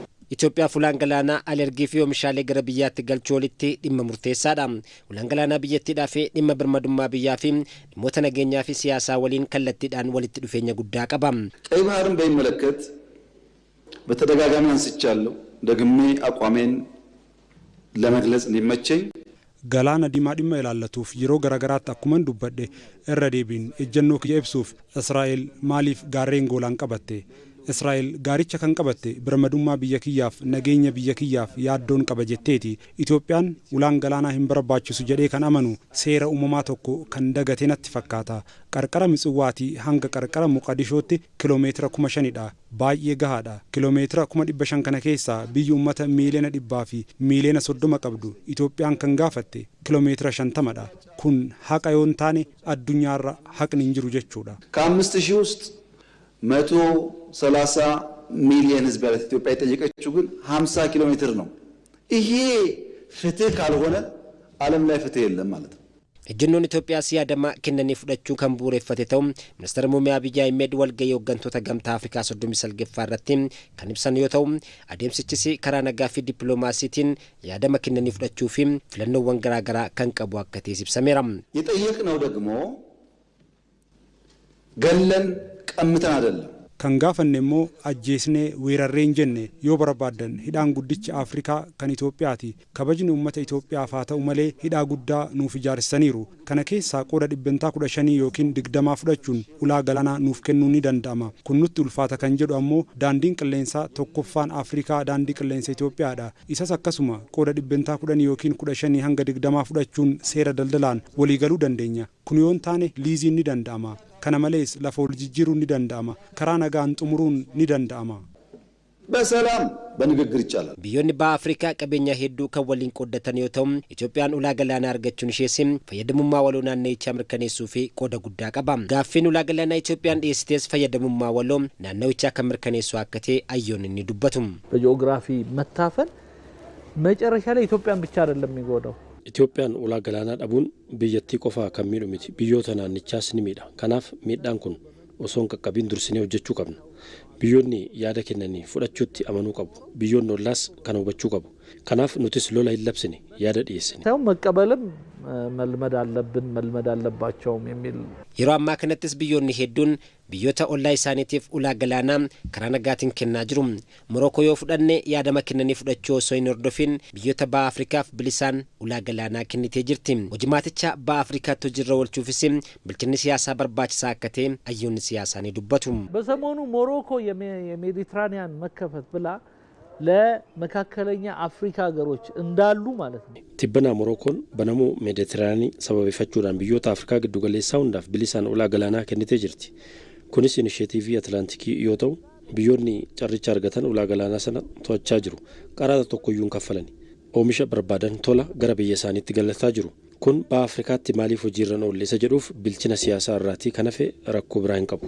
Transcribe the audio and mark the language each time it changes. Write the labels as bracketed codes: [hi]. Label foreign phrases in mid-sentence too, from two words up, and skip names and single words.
[om] Itoophiyaa fuulaan galaanaa alergii fi oomishaalee gara biyyaatti galchuu walitti dhimma murteessaadha. Fuulaan galaanaa biyyattiidhaa fi dhimma birmadummaa biyyaa fi dhimmoota nageenyaa fi siyaasaa waliin kallattiidhaan walitti dhufeenya guddaa qaba. [am] ቀይ ባህርን በሚመለከት በተደጋጋሚ አንስቻለሁ ደግሜ አቋሜን ለመግለጽ እንዲመቸኝ [om] Galaana diimaa dhimma ilaallatuuf yeroo garagaraatti akkuman dubbadhe irra deebiin ejjennoo kiyya ibsuuf Israa'el maaliif gaarreen goolaan qabatte Israa'el gaaricha kan qabatte birmadummaa biyya kiyyaaf nageenya biyya kiyyaaf yaaddoon qaba jetteeti Itoophiyaan ulaan galaanaa hin barbaachisu jedhee kan amanu seera uumamaa tokko kan dagate natti fakkaata qarqara Mitsuwaatii hanga qarqara Moqadishootti kiiloomeetira 5,000dha baay'ee gahaadha kiiloomeetira 500 kana keessaa biyyi uummata miiliyoona 100 fi miiliyoona 30 qabdu Itoophiyaan kan gaafatte kiiloomeetira 50dha kun haqa yoon taane addunyaarra haqni hin jiru jechuudha [am] ከ5,000 ውስጥ 130 ሚሊዮን ህዝብ ያላት ኢትዮጵያ የጠየቀችው ግን 50 ኪሎ ሜትር ነው ይሄ ፍትህ ካልሆነ ዓለም ላይ ፍትህ የለም ማለት ነው [om] ejjennoon Itoophiyaa siyaadama kennanii fudhachuu kan bu'uureffate ta'u ministeera muummee Abiyyi Ahmed walgahii hooggantoota gamtaa Afrikaa 39 irratti kan ibsan yoo ta'u adeemsichis karaa nagaa fi dippiloomaasiitiin yaadama kennanii fudhachuu fi filannoowwan garaagaraa kan qabu akka ta'e ibsameera. [am] የጠየቅነው ደግሞ ገለን ቀምተን አይደለም [om] kan gaafanne immoo ajjeesnee weerarreen jenne yoo barbaadan hidhaan guddicha Afrikaa kan Itoophiyaati kabajni uummata Itoophiyaaf haa ta'u malee hidhaa guddaa nuuf ijaarsaniiru kana keessaa qooda 15 yookiin 20 fudhachuun ulaa galaanaa nuuf kennuu ni danda'ama kun nutti ulfaata kan jedhu ammoo daandiin qilleensaa tokkoffaan Afrikaa daandii qilleensa Itoophiyaadha isas akkasuma qooda 10 yookiin 15 hanga 20 fudhachuun seera daldalaan waliigaluu dandeenya kun yoon taane liiziin ni danda'ama kana malees lafa wal jijjiiruun ni danda'ama karaa nagaan xumuruun ni danda'ama [am] በሰላም በንግግር ይቻላል [om] biyyoonni baha Afrikaa qabeenya hedduu kan waliin qooddatan yoo ta'u Itoophiyaan ulaa galaanaa argachuun ishees fayyadamummaa waloo naannichaa mirkaneessuu fi qooda guddaa qaba gaaffiin ulaa galaanaa Itoophiyaan dhiyeessites fayyadamummaa waloo naannichaa kan mirkaneessu akka ta'e ayyoon inni dubbatu [am] በጂኦግራፊ መታፈን መጨረሻ ላይ ኢትዮጵያን ብቻ አይደለም የሚጎዳው [om] Itoophiyaan ulaa galaanaa dhabuun biyyattii qofaa kan miidhu miti biyyoota naannichaas ni miidha kanaaf miidhaan kun osoo hin qaqqabin dursinee hojjechuu qabna biyyoonni yaada kennanii fudhachuutti amanuu qabu biyyoonni ollaas kan hubachuu qabu kanaaf nutis lola hin labsine yaada dhiyeessine [am] ታው መቀበልም መልመድ አለባቸውም የሚል [om] yeroo ammaa kanattis biyyoonni hedduun biyyoota ollaa isaaniitiif ulaa galaanaa karaa nagaatiin kennaa jiru Morookoo yoo fudhanne yaadama kennanii fudhachuu osoo hin hordofin biyyoota baha Afrikaaf bilisaan ulaa galaanaa kennitee jirti hojimaaticha baha Afrikaatti hojiirra oolchuufis bilchinni siyaasaa barbaachisaa akka ta'e ayyoonni siyaasaa ni dubbatu [am] በሰሞኑ ሞሮኮ የሜዲትራኒያን መከፈት ብላ ለመካከለኛ አፍሪካ ሀገሮች እንዳሉ ማለት ነው [om] tibbana Morookoon banamuu Meeditiraanii sababeeffachuudhaan biyyoota Afrikaa giddu galeessaa hundaaf bilisaan ulaa galaanaa kennitee jirti kunis inisheetiivii Atlaantikii yoo ta'u biyyoonni carricha argatan ulaa galaanaa sana to'achaa jiru qaraxa tokkoyyuu hin kaffalani oomisha barbaadan tola gara biyya isaaniitti galataa jiru kun baha Afrikaatti maaliif hojiirra oole isa jedhuuf bilchina siyaasaa irraatii kan hafe rakkoo biraa hin qabu